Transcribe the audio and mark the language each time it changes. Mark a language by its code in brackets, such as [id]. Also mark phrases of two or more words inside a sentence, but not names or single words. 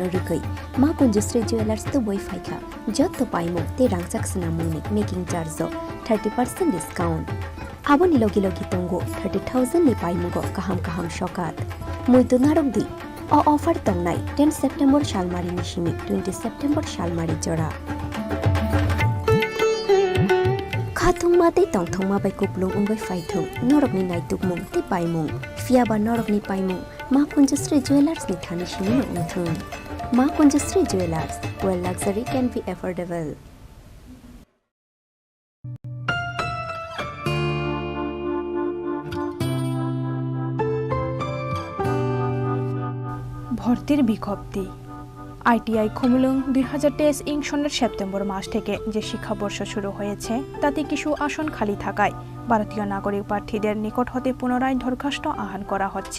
[trp] रुगै मा कुंजश्री जुवेलार्स तो बय फायखा जत्तो पाइमो ते रांचाक स्नामुंनि [en] making charge [trp] 30% डिस्काउंट आबोनि लोगि लोगि तंगो 30,000 नि पाइमुगो काहाम काहाम सकात मुइदो नारकदि अ ऑफर तंगनाय 10 सेप्टेम्बर शालमारी निशिमि 20 सेप्टेम्बर शालमारी जरा खाथुंमाते तंथुंमा बाय कुपलुं उंगै फायथुं नरकनि नायतुकमुं ते पाइमुं फियाबा नरकनि पाइमुं मा कुंजश्री जुवेलार्सनि थानिसिनि उंथुं मा कुंजश्री जुवेलार्स [en] where luxury can be affordable। [bn] ভর্তির বিজ্ঞপ্তি ITI খুমুলুং 2023 সনের সেপ্টেম্বর মাস থেকে যে শিক্ষাবর্ষ শুরু হয়েছে তাতে কিছু আসন খালি থাকায় ভারতীয় নাগরিক প্রার্থীদের নিকট হতে পুনরায় দরখাস্ত আহ্বান করা হচ্ছে।